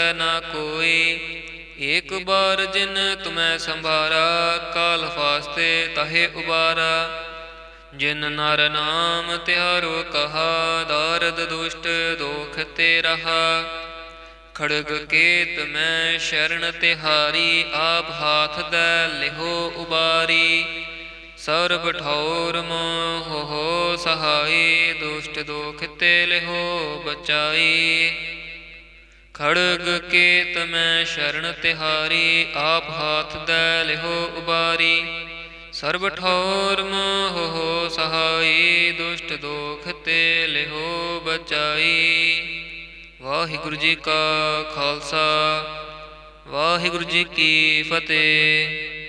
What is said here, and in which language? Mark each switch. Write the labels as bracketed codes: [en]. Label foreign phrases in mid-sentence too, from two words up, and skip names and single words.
[pa] ਨਾ ਕੋਈ ਏਕ ਬਾਰ ਜਿਨ ਤੁਮ੍ਹੇਂ ਸੰਭਾਰਾ ਕਾਲ ਫਾਸਤੇ ਤਹੇ ਉਬਾਰਾ ਜਿਨ ਨਰ ਨਾਮ ਤਿਹਾਰੋ ਕਹਾ ਦਾਰਦ ਦੁਸ਼ਟ ਦੋਖ ਤੇ ਰਹਾ ਖੜਗ ਕੇਤ ਮੇਂ ਸ਼ਰਣ ਤਿਹਾਰੀ ਆਪ ਹਾਥ ਦੈ ਲਿਹੋ ਉਬਾਰੀ ਸਰਬ ਠੌਰ ਮੋਹ ਹੋ ਸਹਾਇ ਦੁਸ਼ਟ ਦੋਖ ਤੇ ਲਿਹੋ ਬਚਾਈ ਖੜਗ ਕੇਤ ਮੇਂ ਸ਼ਰਣ ਤਿਹਾਰੀ ਆਪ ਹਾਥ ਦੈ ਲਿਹੋ ਉਬਾਰੀ ਸਰਬ ਠੌਰ ਮੋਹ ਹੋ ਸਹਾਇ ਦੁਸ਼ਟ ਦੋਖ ਤੇ ਲਿਹੋ ਬਚਾਈ। ਵਾਹਿਗੁਰੁ ਜੀ ਕਾ ਖਾਲਸਾ ਵਾਹਿਗੁਰੁ ਜੀ ਕੀ ਫਤੇਹ।